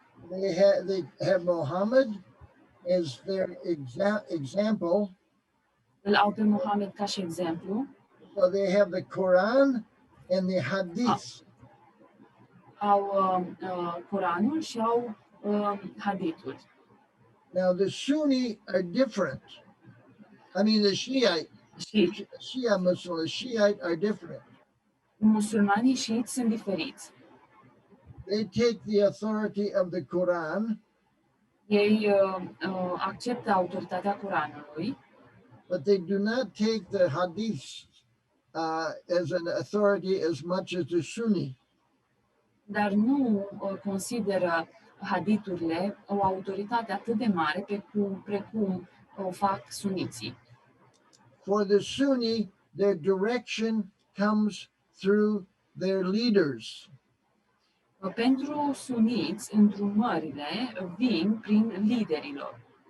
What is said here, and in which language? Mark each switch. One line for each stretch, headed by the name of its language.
English: They have Muhammad as their example.
Romanian: Îl au pe Mohamed ca și exemplu.
English: So they have the Quran and the Hadith.
Romanian: Au Coranul și au Hadithul.
English: Now the Sunni are different. I mean the Shia Muslim, the Shiite are different.
Romanian: Musulmanii șiiți sunt diferiți.
English: They take the authority of the Quran.
Romanian: Ei acceptă autoritatea Coranului.
English: But they do not take the Hadith as an authority as much as the Sunni.
Romanian: Dar nu consideră haditurile o autoritate atât de mare precum o fac suniții.
English: For the Sunni, their direction comes through their leaders.
Romanian: Pentru suniți, îndrumările vin prin liderilor.